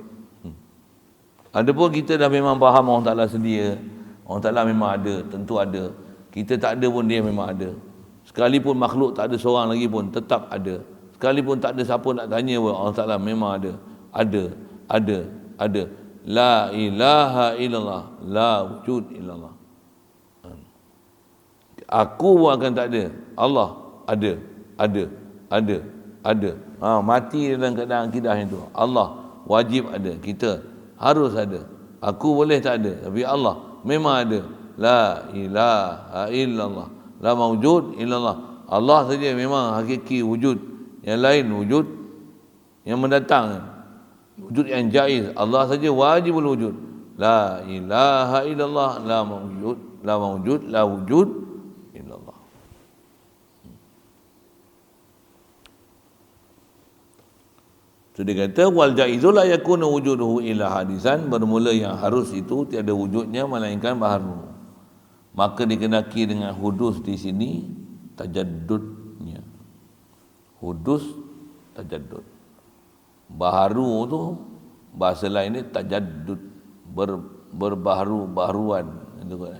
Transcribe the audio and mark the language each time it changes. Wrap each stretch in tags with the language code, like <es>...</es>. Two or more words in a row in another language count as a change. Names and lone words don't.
<ms>Adapun kita dah memang faham Allah Ta'ala sedia. Allah Ta'ala memang ada, tentu ada. Kita tak ada pun dia memang ada. Sekalipun makhluk tak ada seorang lagi pun tetap ada. Sekalipun tak ada siapa nak tanya pun Allah Ta'ala memang ada. Ada.</ms> <ar>لا إله إلا الله، لا وجود إلا الله.</ar> <ms>Aku pun akan tak ada. Allah ada. Mati dalam keadaan akidah itu. Allah wajib ada, kita harus ada. Aku boleh tak ada, tapi Allah memang ada.</ms> <ar>لا إله إلا الله، لا موجود إلا الله.</ar> <ms>Allah saja memang hakiki wujud. Yang lain wujud yang mendatang, wujud yang jaiz. Allah saja</ms> <ar>واجب الوجود. لا إله إلا الله، لا موجود، لا وجود إلا الله.</ar> <ms>So dia kata</ms> <ar>والجائز لا يكون وجوده إلا حادثا,</ar> <ms>bermula yang harus itu tiada wujudnya melainkan baharu. Maka dikenaki dengan hudus di sini tajaddudnya. Hudus tajaddud. Baharu tu bahasa lain ni tajaddud, berbaharu-baharuan itu kan.</ms>